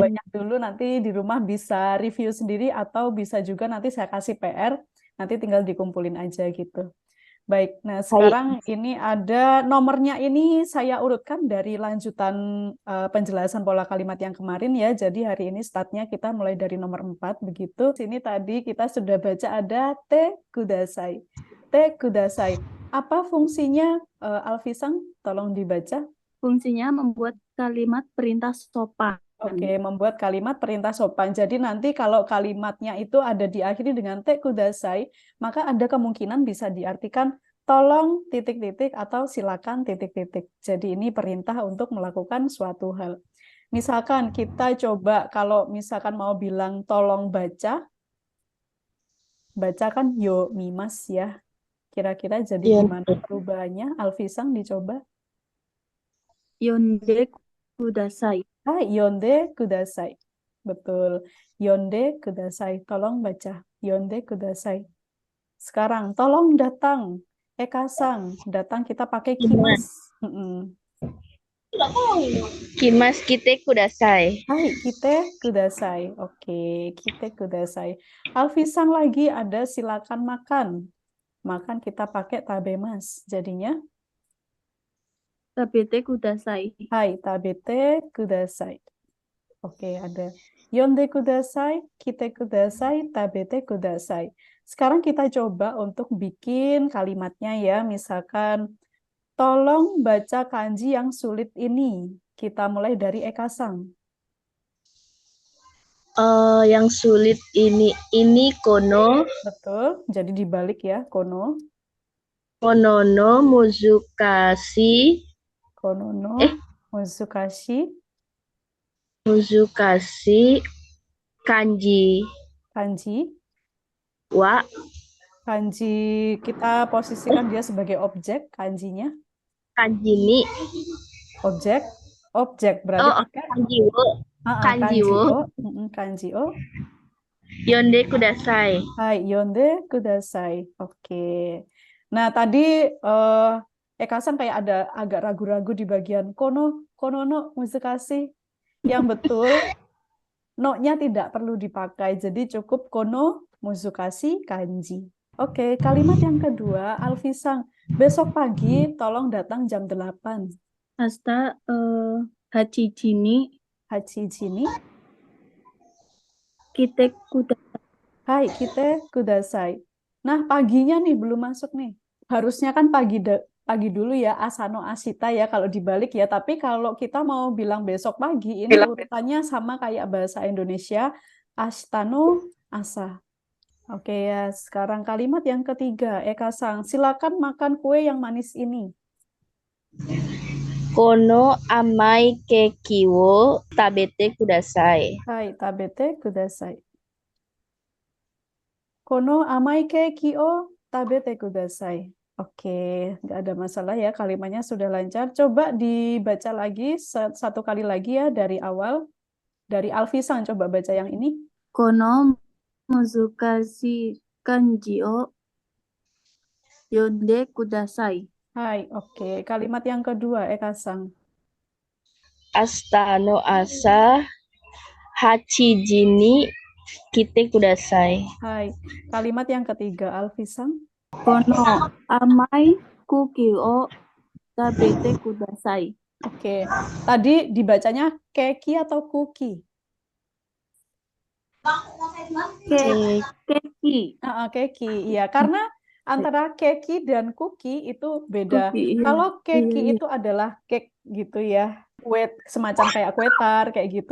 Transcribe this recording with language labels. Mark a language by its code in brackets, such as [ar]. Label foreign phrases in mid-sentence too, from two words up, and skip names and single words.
[id] yang banyak dulu, nanti di rumah bisa review sendiri atau bisa juga nanti saya kasih PR, nanti tinggal dikumpulin aja gitu. Baik, nah hai. sekarang ini ada nomornya, ini saya urutkan dari lanjutan penjelasan pola kalimat yang kemarin ya. Jadi hari ini startnya kita mulai dari nomor 4 begitu. Sini tadi kita sudah baca ada [ja] てください. てください. [id] Apa fungsinya Alfisang? Tolong dibaca. Fungsinya membuat kalimat perintah sopan. Oke, membuat kalimat perintah sopan. Jadi nanti kalau kalimatnya itu ada diakhiri dengan [ja] てください, [id] maka ada kemungkinan bisa diartikan tolong titik-titik atau silakan titik-titik. Jadi ini perintah untuk melakukan suatu hal. Misalkan kita coba kalau misalkan mau bilang tolong baca, baca kan [ja] よみます [id] ya. Kira-kira jadi Iya, gimana perubahannya? Alfisang dicoba. [ja] 読んでください. あ、読んでください. [id] Betul. [ja] 読んでください. [id] Tolong baca. [ja] 読んでください. [id] Sekarang, tolong datang. Ekasang. Datang kita pakai kimas. Kimas. Mm-mm. [ja] きます 来てください. はい、来てください. Oke, 来てください. [id] Alfisang lagi ada silakan makan. Makan kita pakai tabemas. Jadinya, [ja] 食べてください. はい、食べてください. [id] Oke, ada [ja] 読んでください、来てください、食べてください. [id] Sekarang kita coba untuk bikin kalimatnya ya. Misalkan, tolong baca kanji yang sulit ini. Kita mulai dari Ekasang. Yang sulit ini kono Betul, jadi dibalik ya. [ja] この の 難しいこの の eh muzukashi 難しい 漢字 kanji. wa [id] Kanji kita posisikan dia sebagai objek, kanjinya. [ja] 漢字 に [id] Objek, objek berarti pakai [ja] 漢字 を 漢字 kanji wo を、漢字 を. 読んでください. はい、読んでください. [id] Oke. Nah, tadi Eka-san kayak ada agak ragu-ragu di bagian [ja] この の 難しい. [id] Yang betul, no-nya tidak perlu dipakai. Jadi cukup [ja] この 難しい 漢字. [id] Oke, kalimat yang kedua, Alfisang. Besok pagi tolong datang jam 8. [ja] あした 八時 に八時 に. 来てください. Hai, きた ください. [id] Nah, paginya nih belum masuk nih. Harusnya kan pagi dulu ya, [ja] あさ の あした [id] ya kalau dibalik ya. Tapi kalau kita mau bilang besok pagi, ini urutannya sama kayak bahasa Indonesia, [ja] あした の あさ. [id] Oke ya, sekarang kalimat yang ketiga, Eka-sang, silakan makan kue yang manis ini. [ja] この 甘い ケーキ を 食べてください. はい、食べてください. この 甘い ケーキ を 食べてください. [id] Oke, nggak ada masalah ya, kalimatnya sudah lancar. Coba dibaca lagi satu kali lagi ya dari awal. Dari Alfisan coba baca yang ini. [ja] この 難しい 漢字 を 読んでください. [id] Hai, oke. Kalimat yang kedua, Eka-sang. [ja] 明日 の 朝 八時 に 来てください. Hai. [id] Kalimat yang ketiga, Alfisan. [ja] この 甘い クキ を 食べてください. [id] Oke. Tadi dibacanya keki atau kuki? Ke- Keki. Keki, iya. Karena antara keki dan cookie itu beda. Cookie, iya. Kalau Iya, keki iya. itu adalah cake gitu ya, kue semacam kayak kue tar kayak gitu.